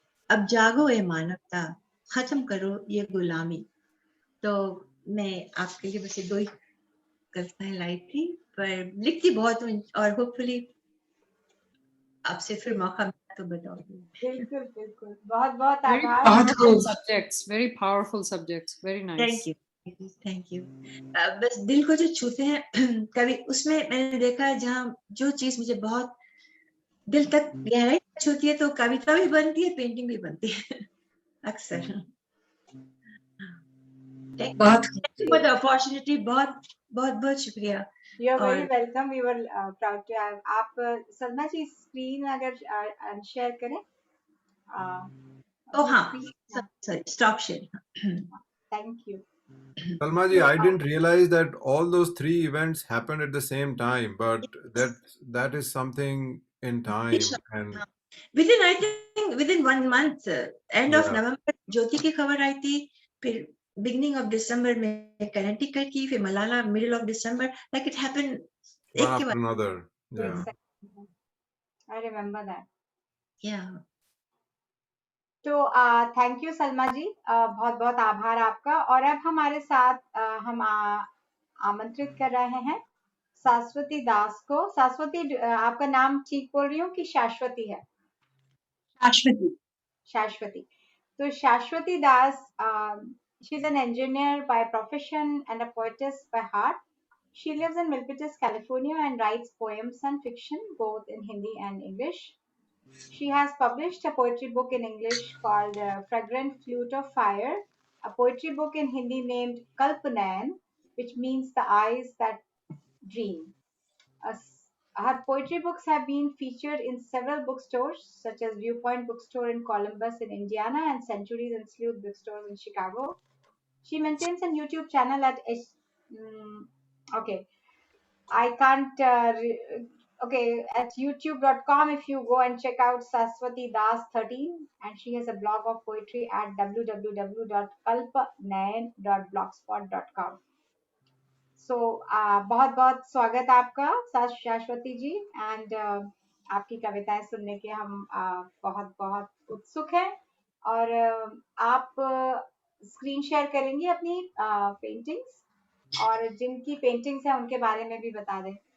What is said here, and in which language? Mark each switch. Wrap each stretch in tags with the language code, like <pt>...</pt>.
<hi>अब जागो ए मानवता, खत्म करो ये गुलामी। तो मैं आपके लिए बस ये 2 ही कविताएं लाई थी, पर लिखती बहुत हूँ और होपफुली आपसे फिर मौका मिला तो बताऊंगी। बिल्कुल बिल्कुल, बहुत बहुत</hi> <en>Very</en> <hi>आभार।</hi> <en>powerful subjects, very powerful subjects, very nice. Thank you, thank you.</en> <hi>बस दिल को जो छूते हैं कभी, उसमें मैंने देखा है जहाँ जो चीज मुझे बहुत दिल तक गहराई छूती है तो कविता भी बनती है, पेंटिंग भी बनती है अक्सर। बहुत फॉर द अपॉर्चुनिटी, बहुत बहुत बहुत शुक्रिया।</hi> <en>you are very</en> <hi>और</hi> <en>Welcome, we were proud to have आप। Salma ji screen अगर share करें, ओ हाँ, sorry, stop sharing. Thank you. Salma ji, I didn't realize that all those 3 events happened at the same time, but that is something in time. And within I think within 1 month, end of yeah,</en> <hi>नवंबर ज्योति की खबर आई थी, फिर beginning of December में Connecticut की, फिर Malala middle of December, like it happened</hi> <en>one</en> <hi>एक के</hi> <en>after</en> <hi>बाद।</hi> <en>another. Yeah. I remember that.</en> <hi>या तो थैंक यू सलमा जी, बहुत बहुत आभार आपका। और अब हमारे साथ हम आमंत्रित कर रहे हैं शाश्वती दास को। शाश्वती, आपका नाम ठीक बोल रही हूँ कि शाश्वती है? शाश्वती। शाश्वती।</hi> <en>तो Shashwati Das, she is an engineer by profession and a poetess by heart. She lives in Milpitas, California and writes poems and fiction both in Hindi and English. She has published a poetry book in English called Fragrant Flute of Fire, a poetry book in Hindi named Kalpanayan, which means the eyes that dream. Her poetry books have been featured in several bookstores, such as Viewpoint Bookstore in Columbus in Indiana and Centuries and Sleuth Bookstores in Chicago. She maintains a YouTube channel at okay. I can't. Okay, at youtube.com, if you go and check out Saswati Das 13, and she has a blog of poetry at www.kalpnayan.blogspot.com.</en> <hi>सो बहुत बहुत स्वागत आपका शाश्वती जी, and आपकी कविताएं सुनने के हम बहुत बहुत उत्सुक हैं। और आप स्क्रीन शेयर करेंगी अपनी पेंटिंग्स, और जिनकी पेंटिंग्स हैं उनके बारे में भी बता दें।</hi>